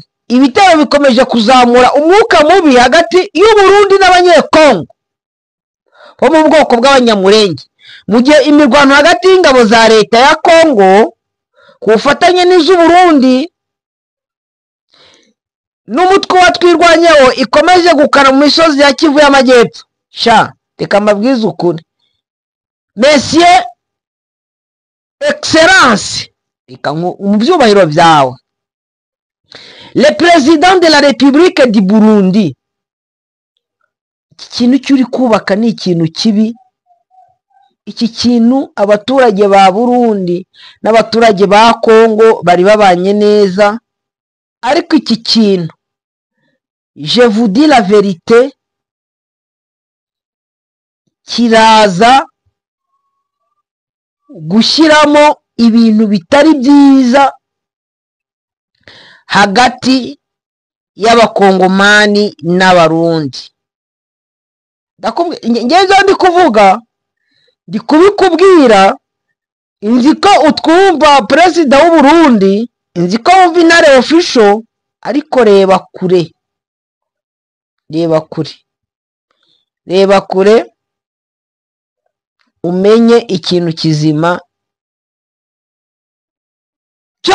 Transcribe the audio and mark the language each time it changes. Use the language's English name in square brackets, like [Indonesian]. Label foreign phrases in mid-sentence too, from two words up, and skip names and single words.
[Kinyarwanda] Ibitero bikomeje kuzamura umwuka mubi hagati y'u Burundi n'Abanyekongo bo mu bwoko bw'Abanyamurenge, mu gihe imirwano hagati y'ingabo za leta ya Kongo ku bufatanye n'iz'u Burundi n'umutwe wa Twirwanyeho ikomeje gukara mu misozi ya Kivu y'Amajyepfo. Reka mbabwize ukuri, [French] Monsieur Excellence, [Kinyarwanda] reka mu byubahiro byawe, [French] le président de la République du Burundi, [Kinyarwanda] iki kintu cyuri kubaka ni ikintu kibi. Iki kintu abaturage ba Burundi n'abaturage ba Kongo bari babanye neza, ariko iki kintu [French] je vous dis la vérité [Kinyarwanda] kiraza gushyiramo ibintu bitari byiza hagati y'Abakongomani n'Abarundi. Ngeze ndi kuvuga ndi kubikubwira, inzi ko utwumva perezida w'u Burundi, inzi ko wumva Intare Official, ariko reba kure, reba kure, reba kure umenye ikintu kizima cyo.